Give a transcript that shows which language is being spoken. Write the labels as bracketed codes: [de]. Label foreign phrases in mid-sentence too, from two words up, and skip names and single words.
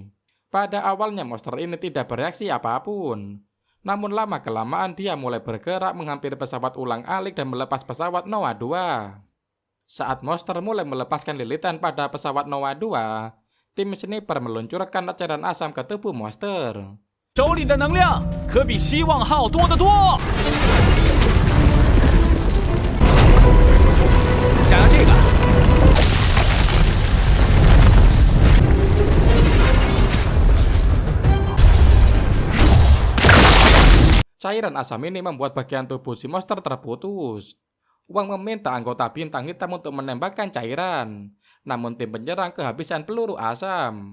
[id] Pada awalnya monster ini tidak bereaksi apapun. Namun lama-kelamaan dia mulai bergerak menghampiri pesawat ulang-alik dan melepas pesawat Noah 2. Saat monster mulai melepaskan lilitan pada pesawat Noah 2, tim sniper meluncurkan cairan asam ke tubuh monster. [zh] 手里的能量可比希望号多得多。想要这个？ [id] Cairan asam ini membuat bagian tubuh si monster terputus. Wang meminta anggota bintang hitam untuk menembakkan cairan, namun tim penyerang kehabisan peluru asam.